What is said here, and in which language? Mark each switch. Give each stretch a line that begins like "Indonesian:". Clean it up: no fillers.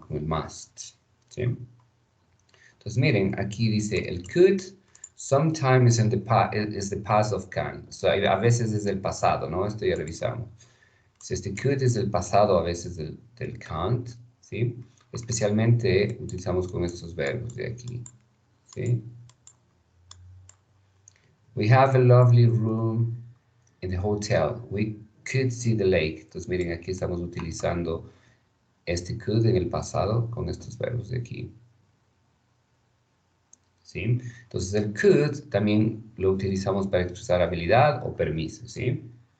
Spanish: Con el must, ¿sí? Entonces miren, aquí dice el could,
English: sometimes is the past of can.
Spanish: A veces es el pasado, ¿no? Esto ya revisamos. Si este could es el pasado a veces del can't, ¿sí? Especialmente utilizamos con estos verbos de aquí, ¿sí?
English: We have a lovely room in the hotel. We could see the lake.
Spanish: Entonces miren, aquí estamos utilizando este could en el pasado con estos verbos de aquí. ¿Sí? Entonces el could también lo utilizamos para expresar habilidad o permiso, ¿sí?